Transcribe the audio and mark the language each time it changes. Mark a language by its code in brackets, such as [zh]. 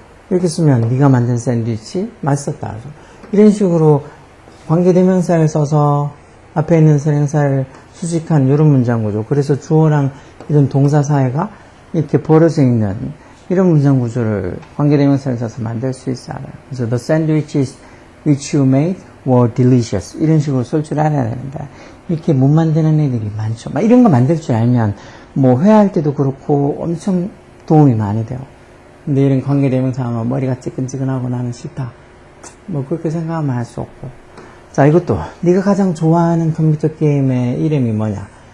[ko] 이렇게 쓰면 네가 만든 샌드위치 맛있었다. 이런 식으로 관계대명사를 써서 앞에 있는 선행사를 수식한 이런 문장구조. 그래서 주어랑 이런 동사 사이가 이렇게 벌어져 있는 이런 문장 구조를 관계대명사를 써서 만들 수 있어요. [en] 그래서 the sandwiches which you made were delicious. [ko] 이런 식으로 쓸 줄 알아야 되는데 이렇게 못 만드는 애들이 많죠. 막 이런 거 만들 줄 알면 뭐 회화할 때도 그렇고 엄청 도움이 많이 돼요. 근데 이런 관계대명사 하면 머리가 찌끈찌끈하고 나는 싫다. 뭐 그렇게 생각하면 할 수 없고. 자, 이것도 네가 가장 좋아하는 컴퓨터 게임의 이름이 뭐냐?